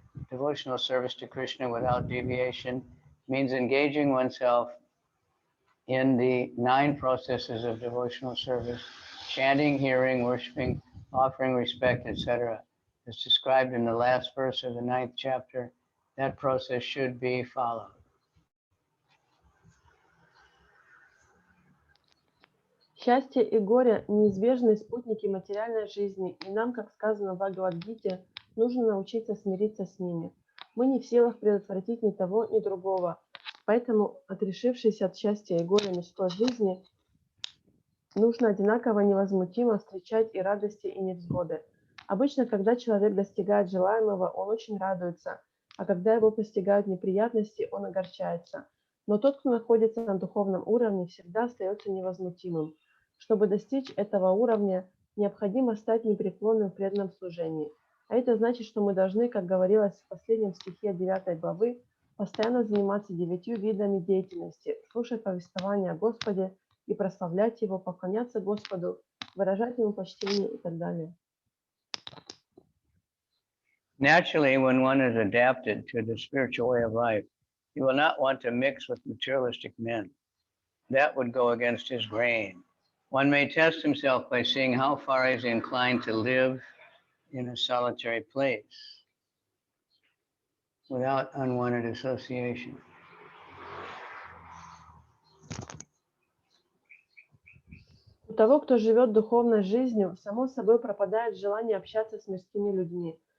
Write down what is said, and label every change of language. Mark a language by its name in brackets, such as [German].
[English] Devotional service to Krishna without deviation means engaging oneself in the 9 processes of devotional service: chanting, hearing, worshiping, offering respect, etc. As described in the last verse of the 9th chapter, that process should be followed. [Russian] Счастье и горе – неизбежные спутники материальной жизни, и нам, как сказано в Бхагавад-гите, нужно научиться смириться с ними. Мы не в силах предотвратить ни того, ни другого, поэтому, отрешившись от счастья и горя мирской жизни, нужно одинаково невозмутимо встречать и радости, и невзгоды. Обычно, когда человек достигает желаемого, он очень радуется, а когда его постигают неприятности, он огорчается. Но тот, кто находится на духовном уровне, всегда остается невозмутимым. Чтобы достичь этого уровня, необходимо стать непреклонным в преданном служении. А это значит, что мы должны, как говорилось в последнем стихе 9 главы, постоянно заниматься 9 видами деятельности, слушать повествования о Господе и прославлять Его, поклоняться Господу, выражать Ему почтение и так далее. [English] Naturally, when one is adapted to the spiritual way of life, he will not want to mix with materialistic men. That would go against his grain. One may test himself by seeing how far he is inclined to live in a solitary place without unwanted association. [Russian] У того, кто живет духовной жизнью, само собой пропадает желание общаться с мирскими людьми.